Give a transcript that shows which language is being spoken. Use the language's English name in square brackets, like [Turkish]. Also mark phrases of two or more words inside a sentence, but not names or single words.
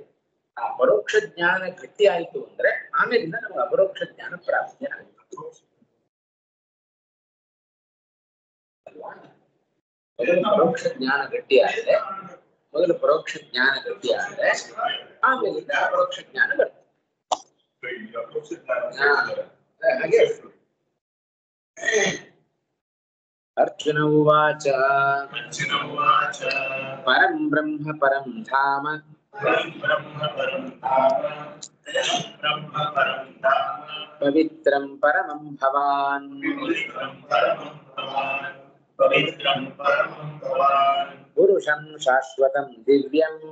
[Kannada] ಆ ಪರೋಕ್ಷ ಜ್ಞಾನ ಗಟ್ಟಿ ಆಯ್ತು ಅಂದ್ರೆ ಆಮೇಲಿಂದ ನಮ್ಗೆ ಅಪರೋಕ್ಷ ಜ್ಞಾನ ಪ್ರಾಪ್ತಿ ಆಗುತ್ತೆ ಅಲ್ವಾ? ಮೊದಲು ಪರೋಕ್ಷ ಜ್ಞಾನ ಗಟ್ಟಿ ಆದ್ರೆ ಆಮೇಲಿಂದ ಅಪರೋಕ್ಷ ಜ್ಞಾನ ಬರ್ತದೆ. [Sanskrit] ಹಾಗೆ ಅರ್ಜುನ ಉವಾಚ ಪರಂ ಬ್ರಹ್ಮ ಪರಂ ಧಾಮ ಪವಿತ್ರಂ ಪರಮಂ ಭವಾನ್ ಪುರುಷಂ ಶಾಶ್ವತಂ ದಿವ್ಯಂ